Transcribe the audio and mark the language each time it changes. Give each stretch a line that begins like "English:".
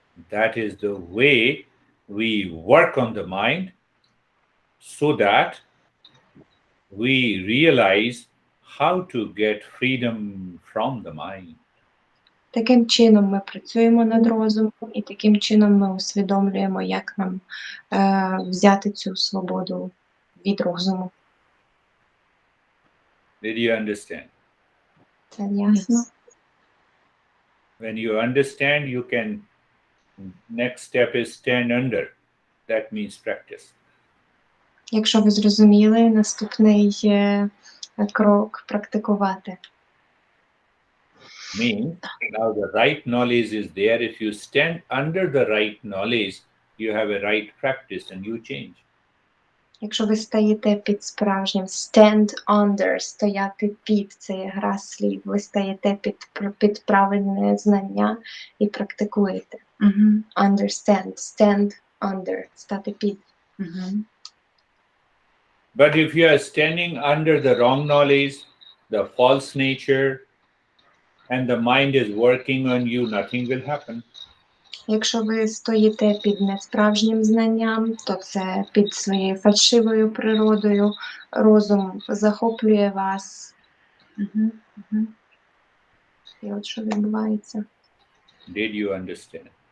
English: That is the way we work on the mind so that we realize how to get freedom from the mind.
Ukrainian: Таким чином ми працюємо над розумом, і таким чином ми усвідомлюємо, як нам взяти цю свободу від розуму.
English: Did you understand?
Ukrainian: Це ясно?
English: Yes. When you understand, you can, next step is stand under. That means practice.
Ukrainian: Якщо ви зрозуміли, наступний крок – практикувати.
English: Means now the right knowledge is there. If you stand under the right knowledge, you have a right practice and you change.
Ukrainian: Якщо ви стоїте під справжнім
English: stand under,
Ukrainian: стояти під, це є гра слів, ви стоїте під правильне знання і практикуєте.
English: Understand, stand under,
Ukrainian: стати під.
English: But if you are standing under the wrong knowledge, the false nature, and the mind is working on you, nothing will happen.
Ukrainian: Якщо ви стоїте під несправжнім знанням, то це під своєю фальшивою природою, розум захоплює вас. І от що відбувається.
English: Did you understand?